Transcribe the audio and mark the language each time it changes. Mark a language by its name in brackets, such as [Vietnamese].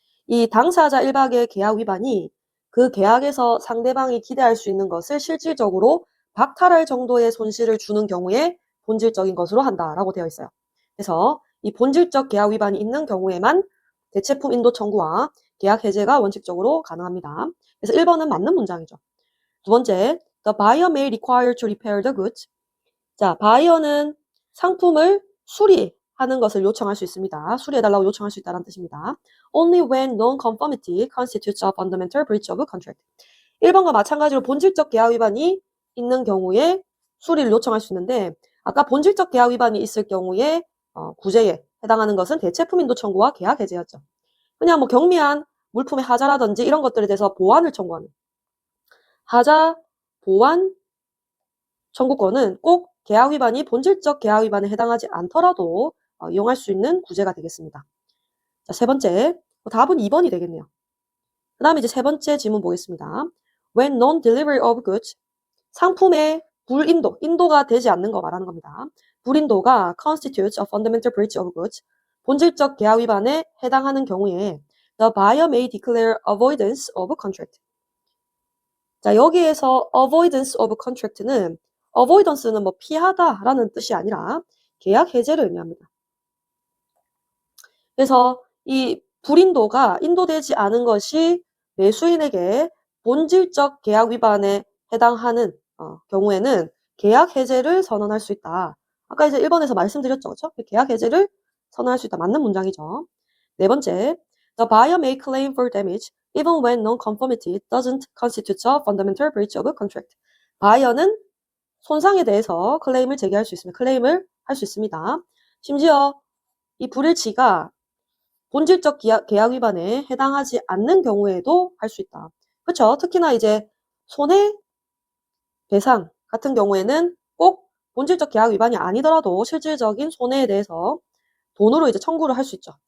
[Korean] 이 당사자 일박의 계약 위반이 그 계약에서 상대방이 기대할 수 있는 것을 실질적으로 박탈할 정도의 손실을 주는 경우에 본질적인 것으로 한다라고 되어 있어요. 그래서 이 본질적 계약 위반이 있는 경우에만 대체품 인도 청구와 계약 해제가 원칙적으로 가능합니다. 그래서 1번은 맞는 문장이죠. 두 번째, [English] the buyer may require to repair the goods. [Korean] 자, 바이어는 상품을 수리하는 것을 요청할 수 있습니다. 수리해달라고 요청할 수 있다는 뜻입니다. [English] Only when non-conformity constitutes a fundamental breach of a contract. [Korean] 1번과 마찬가지로 본질적 계약 위반이 있는 경우에 수리를 요청할 수 있는데 아까 본질적 계약 위반이 있을 경우에 구제에 해당하는 것은 대체품 인도 청구와 계약 해제였죠. 그냥 뭐 경미한 물품의 하자라든지 이런 것들에 대해서 보완을 청구하는 하자 보완 청구권은 꼭 계약 위반이 본질적 계약 위반에 해당하지 않더라도 이용할 수 있는 구제가 되겠습니다. 자, 세 번째, 답은 2번이 되겠네요. 그 다음에 이제 세 번째 질문 보겠습니다. [English] When non-delivery of goods, [Korean] 상품의 불인도, 인도가 되지 않는 거 말하는 겁니다. [English] 불인도가 constitutes a fundamental breach of goods, [Korean] 본질적 계약 위반에 해당하는 경우에 [English] the buyer may declare avoidance of contract. [Korean] 자, 여기에서 avoidance of contract는 avoidance는 뭐 피하다라는 뜻이 아니라 계약 해제를 의미합니다. 그래서 이 불인도가 인도되지 않은 것이 매수인에게 본질적 계약 위반에 해당하는 경우에는 계약 해제를 선언할 수 있다. 아까 이제 1번에서 말씀드렸죠. 그렇죠? 계약 해제를 선언할 수 있다. 맞는 문장이죠. 네 번째, [English] the buyer may claim for damage even when non-conformity doesn't constitute a fundamental breach of a contract. [Korean] 바이어는 손상에 대해서 클레임을 제기할 수 있습니다. 클레임을 할 수 있습니다. 심지어 이 불일치가 본질적 계약 위반에 해당하지 않는 경우에도 할 수 있다. 그렇죠? 특히나 이제 손해배상 같은 경우에는 꼭 본질적 계약 위반이 아니더라도 실질적인 손해에 대해서 돈으로 이제 청구를 할 수 있죠.